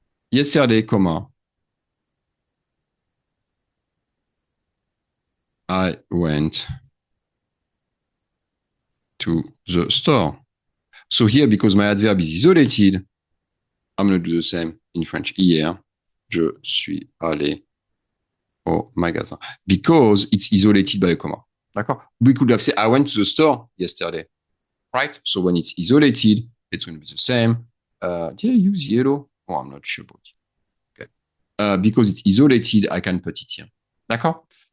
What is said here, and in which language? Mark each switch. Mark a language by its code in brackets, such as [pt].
[en] Yesterday, comma, I went to the store. So here, because my adverb is isolated, I'm going to do the same in French. [fr] Hier, je suis allé au magasin. [en] Because it's isolated by a comma. [fr] D'accord? [en] We could have said, I went to the store yesterday. Right? So when it's isolated, it's going to be the same. Did I use yellow? Oh, I'm not sure about it. Okay. Because it's isolated, I can put it here. [fr] D'accord?